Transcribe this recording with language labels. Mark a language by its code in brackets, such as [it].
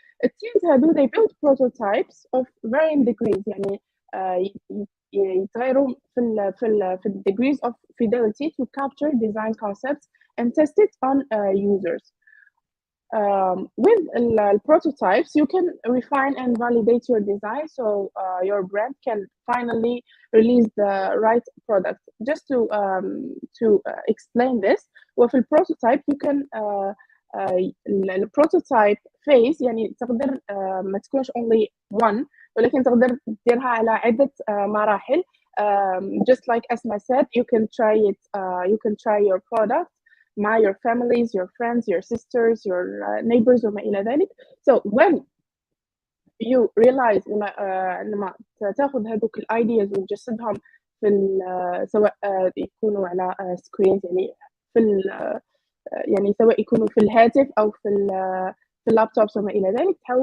[ar] التيمز هادو [en] they build prototypes of varying degrees، [ar] يعني يتغيروا في [en] degrees of fidelity to capture design concepts and test it on users. With prototypes, you can refine and validate your design, so your brand can finally release the right product. Just to explain this, [ar] وفي البروتوتايب [en] you can [ar] البروتوتايب phase يعني تقدر ما تكونش [en] only one [ar] ولكن تقدر تديرها على عدة مراحل. [en] Just like Asma said, you can try your product [ar] مع [en] your families, your friends, your sisters, your neighbors [ar] وما إلى ذلك. [en] So when you realize [ar] لما تاخذ هذوك الايدياز وتجسدهم في سواء يكونوا على سكرين يعني في يعني سواء يكونوا في الهاتف او في اللابتوب وما الى ذلك،